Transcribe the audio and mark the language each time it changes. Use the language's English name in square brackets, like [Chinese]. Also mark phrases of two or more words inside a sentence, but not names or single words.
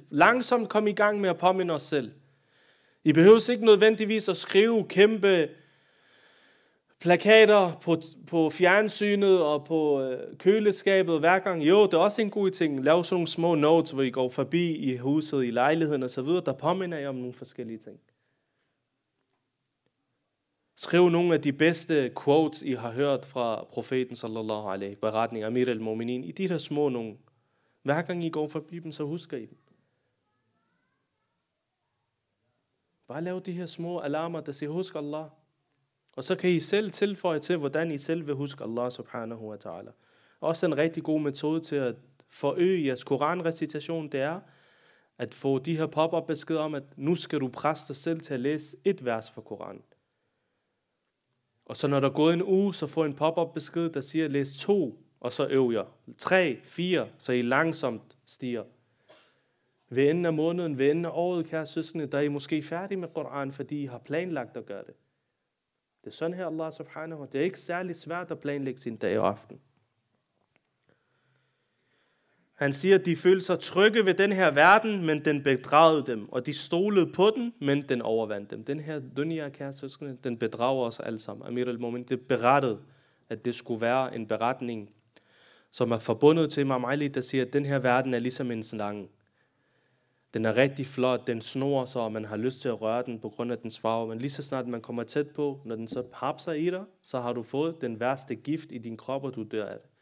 [Danish] Langsomt kom i gang med at påminde os selv. I behøver ikke nødvendigvis at skrive kæmpe plakater på fjernsynet og på køleskabet hver gang. Jo, det er også en god ting. Lav sådan nogle små notes, hvor I går forbi i huset, i lejligheden og så videre, der påminder jer om nogle forskellige ting. Skriv nogle af de bedste quotes, I har hørt fra profeten [Arabic] صلى الله عليه, [Danish] beretning Amir al-Mu'minin, i de der små nogle. Hver gang I går forbi dem, så husker I dem. Bare lav de her små alarmer, der siger, husk Allah. Og så kan I selv tilføje til, hvordan I selv vil huske [Arabic] الله سبحانه وتعالى. [Danish] Også en rigtig god metode til at forøge jeres koranrecitation, det er at få de her pop-up beskeder om, at nu skal du presse dig selv til at læse et vers fra Koranen. Og så når der er gået en uge, så får en pop-up besked, der siger, læs 2, og så øv jer. 3, 4, så I langsomt stiger. Ved enden af måneden, ved enden af året, kære søskende, der er I måske færdige med Koran, fordi I har planlagt at gøre det. Det er sådan her, [Arabic] الله سبحانه وتعالى. [Danish] Det er ikke særlig svært at planlægge sin dag og aften. Han siger, at de følte sig trygge ved den her verden, men den bedragede dem. Og de stolede på den, men den overvandt dem. Den her dunya, kære søskende, den bedrager os alle sammen. Amir al-Mu'min, det berettede, at det skulle være en beretning, som er forbundet til Imam Ali, der siger, at den her verden er ligesom en slange. Den er rigtig flot, den snor sig, og man har lyst til at røre den på grund af dens farve. Men lige så snart man kommer tæt på, når den så hapser i dig, så har du fået den værste gift i din krop, og du dør af det.